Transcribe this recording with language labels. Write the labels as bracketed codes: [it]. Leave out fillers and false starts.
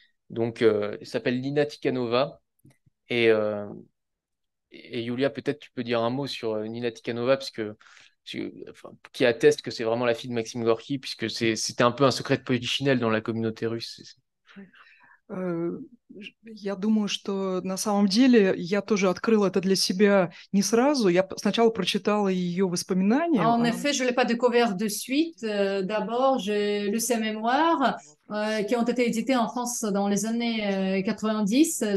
[fr] Donc, elle s'appelle Nina Tikhanova. Et, euh, et Yulia, peut-être tu peux dire un mot sur Nina Tikhanova, enfin, qui atteste que c'est vraiment la fille de Maxime Gorky, puisque c'était un peu un secret de polichinelle dans la communauté russe. [ru] Э, Я думаю, что на самом деле я тоже открыла это для себя не сразу. Я сначала прочитала ее воспоминания. [fr] En effet, je ne l'ai pas découvert de suite. D'abord, j'ai lu ses mémoires qui ont été éditées en France dans les années 90.